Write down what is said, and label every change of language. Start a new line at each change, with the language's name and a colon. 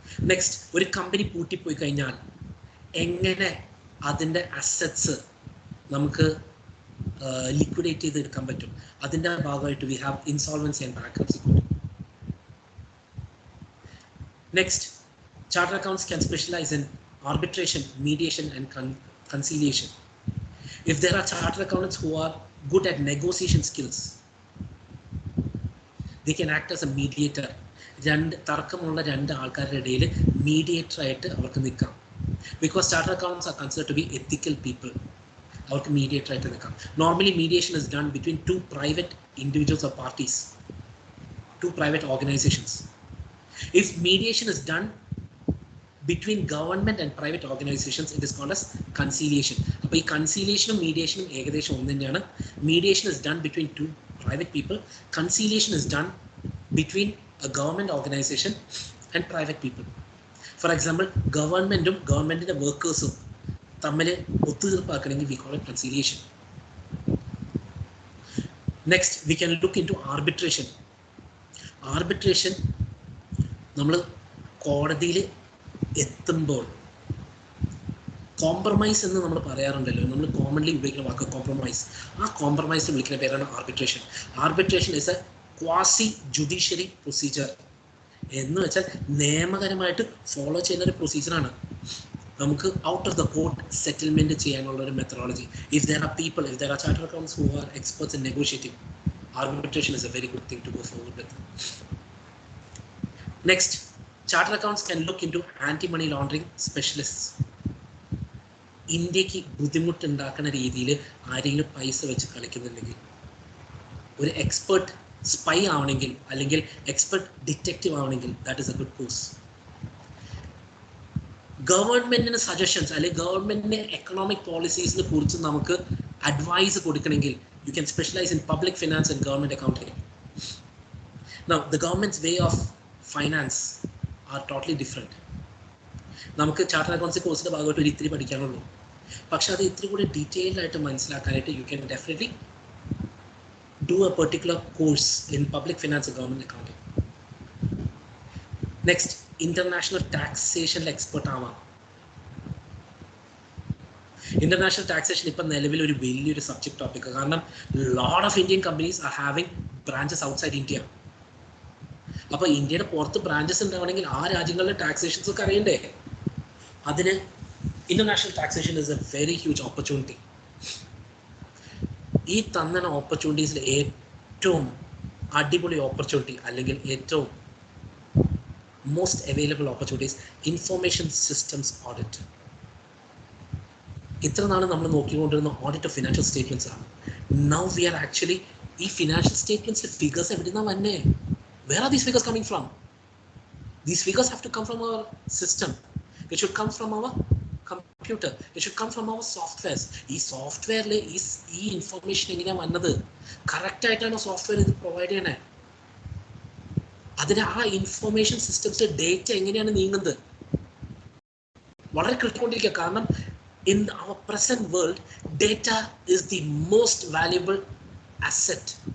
Malayalam: Next, ഒരു company പൂട്ടിപ്പോയി കഴിഞ്ഞാൽ എങ്ങനെ അതിൻ്റെ അസറ്റ്സ് നമുക്ക് ലിക്വിഡേറ്റ് ചെയ്ത് എടുക്കാൻ പറ്റും. അതിൻ്റെ ഭാഗമായിട്ട്
English: We have insolvency and bankruptcy code. Next, chartered accountants can specialise in arbitration, mediation and conciliation. If there are chartered accountants who are good at negotiation skills, they can act as a mediator.
Malayalam: തർക്കമുള്ള രണ്ട് ആൾക്കാരുടെ ഇടയിൽ mediator ആയിട്ട് അവർക്ക് നിൽക്കാം.
English: Because chartered accountants are considered to be ethical people.
Malayalam: അവർക്ക് mediator ആയിട്ട് നിൽക്കാം.
English: Normally mediation is done between two private individuals or parties, two private organisations. If mediation is done between government and private organizations, it is called as conciliation.
Malayalam: അപ്പോൾ ഈ കൺസീലിയേഷനും മീഡിയേഷനും ഏകദേശം ഒന്ന് തന്നെയാണ്.
English: Mediation is done between two private people. Conciliation is done between a government organisation and private people.
Malayalam: For example, ഗവൺമെൻറ്റും ഗവൺമെൻറ്റിൻ്റെ വർക്കേഴ്സും തമ്മിൽ ഒത്തുതീർപ്പാക്കണമെങ്കിൽ
English: We call it conciliation. Next, we can look into arbitration.
Malayalam: Arbitration നമ്മൾ കോടതിയിൽ എത്തുമ്പോൾ compromise എന്ന് നമ്മൾ പറയാറുണ്ടല്ലോ, നമ്മൾ കോമൺലി ഉപയോഗിക്കുന്ന വാക്ക് കോംപ്രമൈസ്. ആ കോംപ്രമൈസ് വിളിക്കുന്ന പേരാണ് arbitration.
English: Arbitration is a quasi judiciary procedure.
Malayalam: എന്ന് വെച്ചാൽ നിയമപരമായിട്ട് ഫോളോ ചെയ്യുന്ന ഒരു പ്രൊസീജിയറാണ്. നമുക്ക് out of the court settlement ചെയ്യാനുള്ള ഒരു methodology.
English: If there are people, if there are chartered accountants who are experts in negotiating, arbitration is a very good thing to go forward with. Next, chartered accounts can look into anti-money laundering specialists.
Malayalam: ഇന്ത്യക്ക് ബുദ്ധിമുട്ടുണ്ടാക്കുന്ന രീതിയിൽ ആരെങ്കിലും പൈസ വെച്ച് കളിക്കുന്നുണ്ടെങ്കിൽ, ഒരു expert spy ആവണമെങ്കിൽ അല്ലെങ്കിൽ expert detective ആവണമെങ്കിൽ,
English: That is a good course.
Malayalam: ഗവൺമെന്റിന് സജഷൻസ് അല്ലെങ്കിൽ ഗവൺമെന്റിന്റെ എക്കണോമിക് പോളിസീസിനെ കുറിച്ച് നമുക്ക് അഡ്വൈസ് കൊടുക്കണമെങ്കിൽ,
English: you can specialize in public finance and government accounting. Now, the government's way of finance are totally different.
Malayalam: നമുക്ക് ചാർട്ടേഡ് അക്കൗണ്ട്സ് കോഴ്സിന്റെ ഭാഗമായിട്ട് ഒരു ഇത്തിരി പഠിക്കാനുള്ളൂ. പക്ഷെ അത് ഇത്തിരി കൂടി ഡീറ്റെയിൽഡ് ആയിട്ട് മനസ്സിലാക്കാനായിട്ട്
English: You can definitely do a particular course in public finance and government accounting.
Malayalam: Next, international ടാക്സേഷനിൽ expert ആവാം. ഇന്റർനാഷണൽ ടാക്സേഷൻ ഇപ്പം നിലവിൽ ഒരു വലിയൊരു സബ്ജക്ട് ടോപ്പിക്. കാരണം
English: Lot of Indian companies are having branches outside India.
Malayalam: അപ്പൊ ഇന്ത്യയുടെ പുറത്ത് ബ്രാഞ്ചസ് ഉണ്ടാവണമെങ്കിൽ ആ രാജ്യങ്ങളിലെ ടാക്സേഷൻസ് ഒക്കെ അറിയണ്ടേ? അതിന്
English: International taxation is a very huge opportunity.
Malayalam: ഈ തന്ന ഓപ്പർച്യൂണിറ്റീസിൽ ഏറ്റവും അടിപൊളി ഓപ്പർച്യൂണിറ്റി അല്ലെങ്കിൽ ഏറ്റവും most available opportunities information systems audit. ഇത്ര നാൾ നമ്മൾ നോക്കിക്കൊണ്ടിരുന്ന ഓഡിറ്റ് ഓഫ് ഫിനാൻഷ്യൽ സ്റ്റേറ്റ്മെന്റ്സ് ആണ്.
English: now we are actually
Malayalam: ഈ ഫിനാൻഷ്യൽ സ്റ്റേറ്റ്മെന്റ്സിലെ ഫിഗേഴ്സ് എവിടുന്നാ വന്നേ?
English: Where are these figures coming from? These figures have to come from our system. It should come from our computer. It should come from our softwares.
Malayalam: ഈ സോഫ്റ്റ്വെയറിൽ ഈ information എങ്ങനെയാണ് വന്നത്? Correct ആയിട്ടാണ് software ഇത് provide ചെയ്യണേ. അതിന് ആ ഇൻഫർമേഷൻ സിസ്റ്റംസിലെ ഡേറ്റ എങ്ങനെയാണ് നീങ്ങുന്നത്? വളരെ ക്രിട്ടിക്കൊണ്ടിരിക്കുക.
English: കാരണം in our present world, data is the most valuable asset.